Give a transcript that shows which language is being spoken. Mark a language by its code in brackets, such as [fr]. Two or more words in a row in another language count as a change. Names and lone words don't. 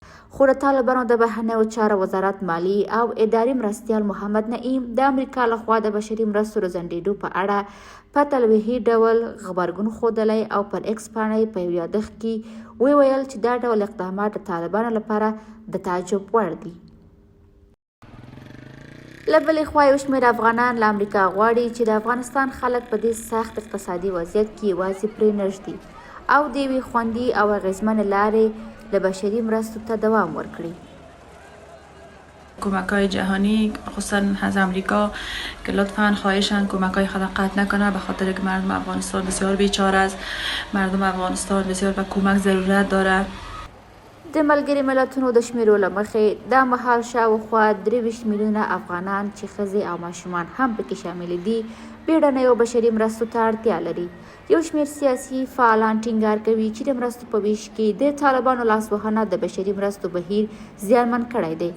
[ps] خو د طالبانو د بهرنیو چارو وزارت مالی او اداري مرستیال محمد نعیم د امریکا لخوا د بشري مرستو د ځنډېدو په اړه په تلویحي ډول غبرګون ښودلی او پر ایکس پاڼې په یو یادښت کې وویل چې دا ډول اقدامات د طالبانو لپاره د تعجب وړ دي. له بلې خوا یو شمېر افغانان له امریکا غواړي چې د افغانستان خلک په دې سخت اقتصادي وضعیت کې یوازې پرې نږدي او د یوې خوندي او اغېزمنې لارې د بشري مرستو ته دوام ورکړي. [fa] کمک‌های جهانی خصوصا از امریکا که لطفاً خواهشاً کمک‌های خود قطع نکنه، به خاطر که مردم افغانستان بسیار بیچاره است. مردم افغانستان بسیار به کمک ضرورت داره. [ps] د ملګري ملتونو د شمیرو له مخې دا مهال شاوخوا 23 میلیونه افغانان چې ښځې او ماشومان هم پکې شامل دي بیړنیو بشري مرستو ته اړتیا لري. یو شمېر سیاسي فعالان ټینګار کوي چې د مرستو په ویش کې د طالبانو لاسوهنه د بشري مرستو بهیر زیانمن کړی دی.